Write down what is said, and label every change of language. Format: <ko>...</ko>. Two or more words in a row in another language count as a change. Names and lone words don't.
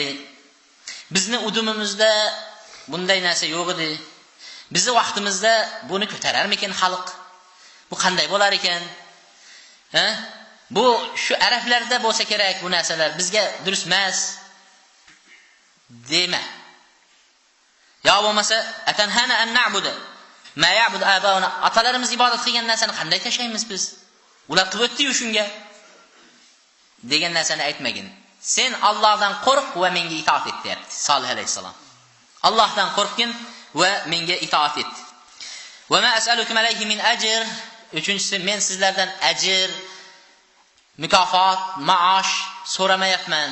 <uz>Bizni udumimizda bunday narsa yo'q edi. Bizi vaqtimizda buni ko'tararmikin xalq? Bu qanday bo'lar ekan? Bu shu arablarda bo'lsa kerak bu narsalar, bizga durust emas. Dema. Ya bo'lmasa</uz> <ar>أتنهانا أن نعبد ما يعبد آباؤنا,</ar> <uz>atalarimiz ibodat qilgan narsani qanday tashlaymiz biz? Ular qilib o'tdi-yu shunga degan narsani aytmagin. Sen Allohdan qo'rq va menga itoat et deyapti Solih alayhisalom. Allohdan qo'rqgin va menga itoat et.</uz> <ar>وما أسألكم عليه من أجر.</ar> <uz>Uchinchisi, men sizlardan ajr, mukofot, maosh so'ramayapman.</uz>